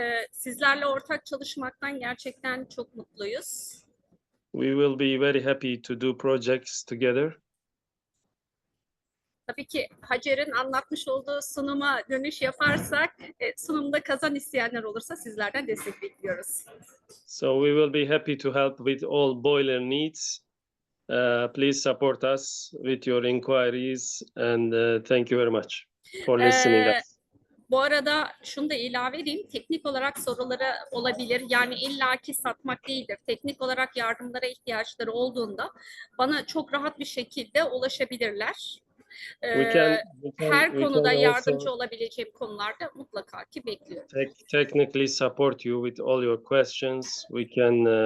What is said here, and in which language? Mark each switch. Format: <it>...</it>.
<tr>Sizlerle ortak çalışmaktan gerçekten çok mutluyuz.</tr> <en>We will be very happy to do projects together.</en> <tr>Tabii ki Hacer'in anlatmış olduğu sunuma dönüş yaparsak, sunumda kazan isteyenler olursa sizlerden destek bekliyoruz.</tr> <en>So we will be happy to help with all boiler needs. Please support us with your inquiries and thank you very much for listening us.</en> <tr>Bu arada şunu da ilave edeyim. Teknik olarak soruları olabilir. Yani illaki satmak değildir. Teknik olarak yardımlara ihtiyaçları olduğunda bana çok rahat bir şekilde ulaşabilirler. Her konuda yardımcı olabileceğim konularda mutlaka ki bekliyorum.</tr> <en>Technically support you with all your questions. We can.</en>